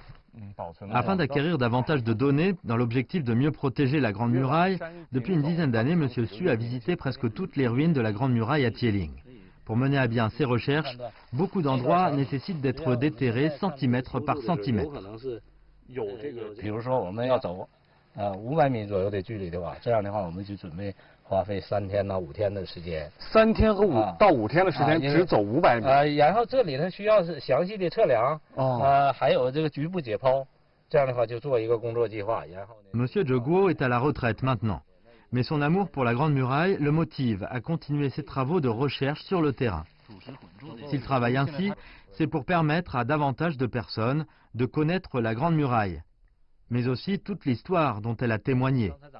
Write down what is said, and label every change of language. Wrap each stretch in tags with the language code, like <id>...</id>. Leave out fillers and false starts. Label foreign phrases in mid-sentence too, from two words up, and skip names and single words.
<fr>Afin d'acquérir davantage de données, dans l'objectif de mieux protéger la Grande Muraille, depuis une dizaine d'années, Monsieur Su a visité presque toutes les ruines de la Grande Muraille à Tieling. Pour mener à bien ces recherches, beaucoup d'endroits nécessitent d'être déterrés centimètre par centimètre.</fr> <zh>比如说我们要走500米左右的距离的话，这样的话我们就准备花费3天到5天的时间。 3天和5天的时间只走500米。然后这里头需要是详细的测量，还有这个局部解剖，这样的话就做一个工作计划。然后呢</zh> <fr>Monsieur Zheguo est à la retraite maintenant. Mais son amour pour la Grande Muraille le motive à continuer ses travaux de recherche sur le terrain. S'il travaille ainsi, c'est pour permettre à davantage de personnes de connaître la Grande Muraille, mais aussi toute l'histoire dont elle a témoigné.</fr>